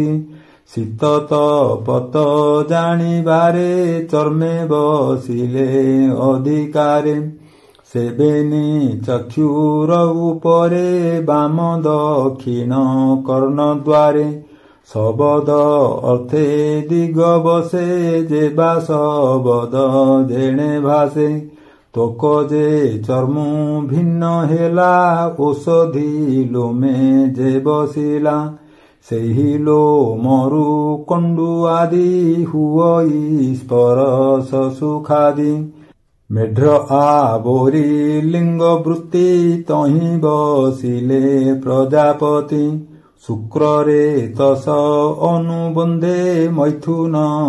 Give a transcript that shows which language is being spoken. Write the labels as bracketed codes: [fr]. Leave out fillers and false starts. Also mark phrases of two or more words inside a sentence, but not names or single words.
[or] ଶୀତ ତପତ ଜାଣିବାରେ ଚର୍ମେ ବସିଲେ ଅଧିକାରେ। ସେବେନି ଚକ୍ଷୁର ଉପରେ ବାମ ଦକ୍ଷିଣ କର୍ଣ୍ଣଦ୍ୱାରେ। ଶବଦ ଅର୍ଥେ ଦିଗ ବସେ ଯେ ବା ଶବଦ ଯେଣେ ଭାସେ। ତୋକ ଯେ ଚର୍ମୁ ଭିନ୍ନ ହେଲା ଔଷଧି ଲୋମେ ଯେ ବସିଲା। ସେହି ଲୋ ମରୁ କଣ୍ଡୁ ଆଦି ହୁଅଇ ସ୍ପରଶ ସୁଖାଦି ମେଢ୍ର ଆବୋରି ଲିଙ୍ଗ ବୃତ୍ତି ତହିଁ ବସିଲେ ପ୍ରଜାପତି ଶୁକ୍ରରେ ତସ ଅନୁବନ୍ଧେ ମୈଥୁନ